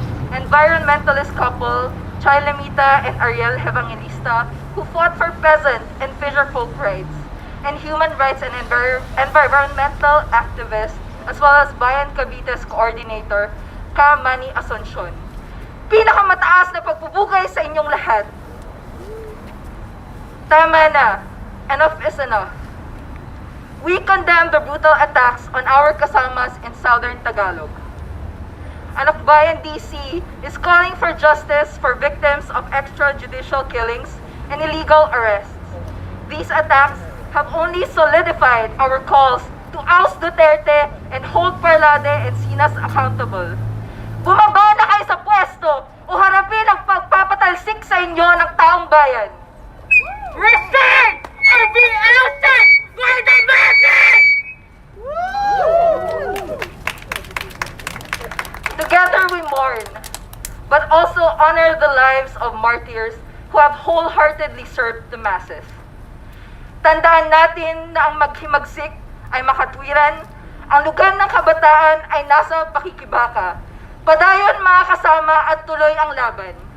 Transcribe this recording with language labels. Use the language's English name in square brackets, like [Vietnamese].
[English] Environmentalist couple Chay Lamita and Ariel Evangelista, who fought for peasant and fisherfolk rights, and human rights and environmental activists, as well as Bayan Cavite's coordinator, Ka Manny Asuncion. [Filipino] Pinakamataas na pagpupugay sa inyong lahat. Tama na. [English] Enough is enough. We condemn the brutal attacks on our kasamas in southern Tagalog. Anakbayan DC is calling for justice for victims of extrajudicial killings and illegal arrests. These attacks have only solidified our calls to oust Duterte and hold Parlade and Sinas accountable. [Filipino] Bumaba na kayo sa pwesto o harapin ang pagpapatalsik sa inyo ng taong bayan. [English] Resign or be ousted by the masses! Together we mourn, but also honor the lives of martyrs who have wholeheartedly served the masses. [Filipino] Tandaan natin na ang maghimagsik ay makatwiran, ang lugar ng kabataan ay nasa pakikibaka. Padayon mga kasama at tuloy ang laban.